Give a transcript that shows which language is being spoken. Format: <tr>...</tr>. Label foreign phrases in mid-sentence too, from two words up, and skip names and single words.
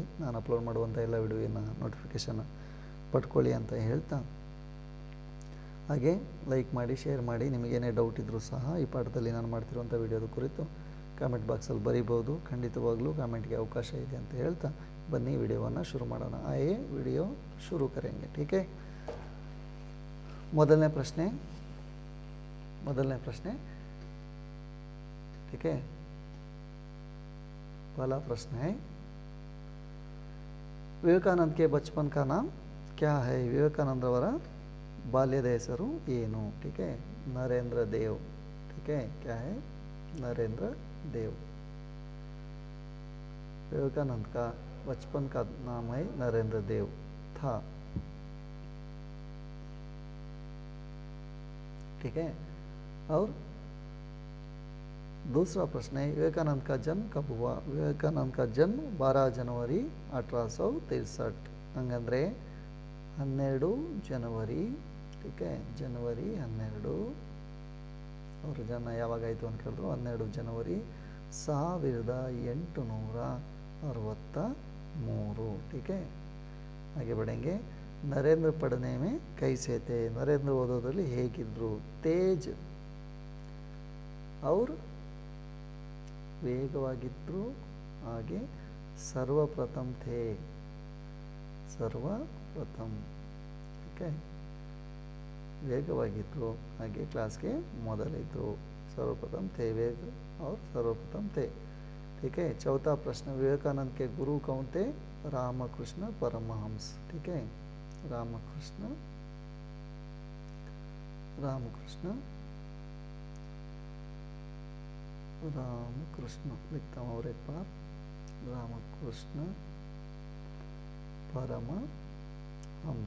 <kn>ನಾನು ಅಪ್ಲೋಡ್ ಮಾಡುವಂಥ ಎಲ್ಲ ವಿಡಿಯೋನ ನೋಟಿಫಿಕೇಷನ್ ಪಡ್ಕೊಳ್ಳಿ ಅಂತ ಹೇಳ್ತಾ, ಹಾಗೆ ಲೈಕ್ ಮಾಡಿ, ಶೇರ್ ಮಾಡಿ. ನಿಮಗೇನೇ ಡೌಟ್ ಇದ್ದರೂ ಸಹ ಈ ಪಾಠದಲ್ಲಿ ನಾನು ಮಾಡ್ತಿರುವಂಥ ವಿಡಿಯೋದ ಕುರಿತು ಕಾಮೆಂಟ್ ಬಾಕ್ಸಲ್ಲಿ ಬರೀಬೋದು. ಖಂಡಿತವಾಗ್ಲೂ ಕಾಮೆಂಟ್ಗೆ ಅವಕಾಶ ಇದೆ ಅಂತ ಹೇಳ್ತಾ ಬನ್ನಿ ವಿಡಿಯೋವನ್ನು ಶುರು ಮಾಡೋಣ.</kn> <hi>आये वीडियो शुरू करेंगे. ठीक है,</hi> <kn>ಮೊದಲನೇ ಪ್ರಶ್ನೆ.</kn> <hi>ठीक है, पहला प्रश्न है, विवेकानंद के बचपन का नाम क्या है?</hi> <kn>विवेकानंद ಅವರ ಬಾಲ್ಯದ ಹೆಸರು ಏನು?</kn> <hi>ठीक है, नरेंद्र देव. ठीक है, क्या है? नरेंद्र देव. विवेकानंद का बचपन का नाम है नरेंद्र देव था. ठीक है, और दूसरा प्रश्न है, विवेकानंद का जन्म कब हुआ? विवेकानंद का जन्म 12 जनवरी 1863.</hi> <kn>ಹಂಗಂದರೆ 12 ಜನವರಿ.</kn> <hi>ठीक है,</hi> <kn>ಜನವರಿ 12. ಅವ್ರ ಜನ್ಮ ಯಾವಾಗಾಯಿತು ಅಂತ ಕೇಳಿದ್ರು, 12 ಜನವರಿ 1863.</kn> <hi>ठीक है, ಹಾಗೆ बढ़ेंगे. नरेंद्र पढ़ने में कैसे थे?</hi> <kn>नरेंद्र ಓದೋದ್ರಲ್ಲಿ ಹೇಗಿದ್ರು?</kn> <hi>तेज़ और</hi> <kn>ವೇಗವಾಗಿದ್ದರು, ಹಾಗೆ</kn> <hi>सर्वप्रथम थे. सर्वप्रथम. ठीक है,</hi> <kn>ವೇಗವಾಗಿದ್ದರು, ಹಾಗೆ ಕ್ಲಾಸ್ಗೆ ಮೊದಲಿದ್ದರು.</kn> <hi>सर्वप्रथम थे, वेग और सर्वप्रथम थे. ठीक है, चौथा प्रश्न, विवेकानंद के गुरु कौन थे? रामकृष्ण परमहंस. ठीक है, रामकृष्ण लिखता हूँ और एक बार, रामकृष्ण परमहंस.</hi>